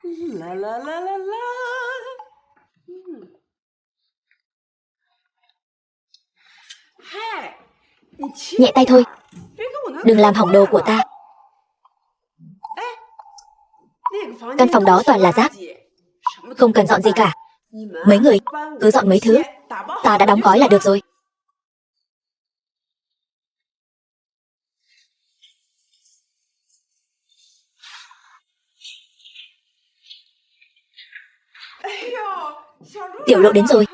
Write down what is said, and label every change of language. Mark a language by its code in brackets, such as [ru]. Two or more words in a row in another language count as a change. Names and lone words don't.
[zh] 啦啦啦啦啦。嗨，你轻 [vi] Nhẹ tay thôi, [zh] 别给我拿 [vi] đừng làm hỏng đồ của ta. [zh] 那个房 [vi] Căn phòng đó toàn là rác, không cần dọn gì cả. Mấy người cứ dọn mấy thứ, ta đã đóng gói là được rồi. Tiểu Lộ đến rồi.